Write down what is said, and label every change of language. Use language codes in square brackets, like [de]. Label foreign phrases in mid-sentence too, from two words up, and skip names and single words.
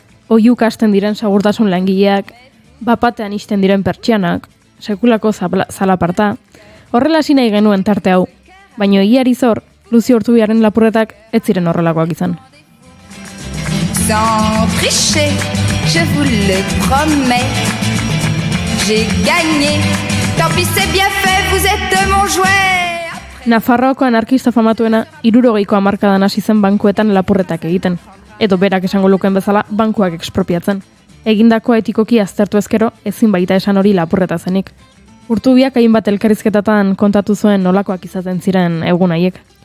[eu] oiuk hasten diren segurtasun langileak, bapatean isten diren pertsianak, sekulako zalaparta, horrela hasi nahi genuen tarte hau, baino egiari zor, Luzio Urtubiaren lapurretak ez ziren horrelakoak izan. [fr] Sans tricher, je vous le promets. J'ai gagné, tant pis c'est bien fait, vous êtes mon jouet. [eu] Nafarroako anarkista famatuena 60ko hamarkadan hasi zen bankuetan lapurretak egiten, edo berak esango lukeen bezala bankuak ekspropiatzen. Egindakoa etikoki aztertu ezkero ezin baita esan hori lapurreta zenik. Urtubiak hainbat elkarrizketatan kontatu zuen nolakoak izaten ziren egun haiek.